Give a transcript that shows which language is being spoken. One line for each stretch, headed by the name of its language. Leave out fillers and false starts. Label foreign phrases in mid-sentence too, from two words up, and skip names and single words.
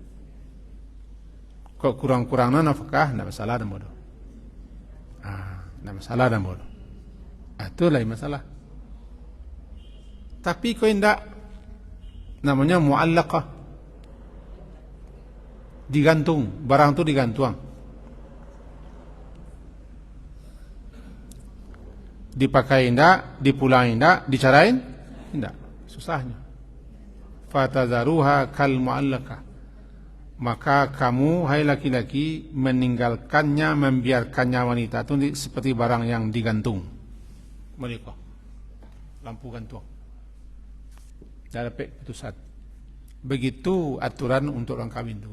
Indonesian: Kok kurang-kurangnya nafkah, enggak masalah dah bodoh. Enggak masalah dah bodoh. Itu lain masalah. Tapi kau enggak, namanya mu'allaqah, digantung, barang tu digantung,
Minangkabau: dipakai indak, dipulang indak, dicarain indak,
Indonesian: susahnya.
Arabic: Fatadharuha kal mu'allaqah,
Indonesian: maka kamu hai laki-laki meninggalkannya, membiarkannya wanita itu seperti barang yang digantung. Mereka lampu gantung. Dah dapat putusan. Begitu aturan untuk orang kahwin tu.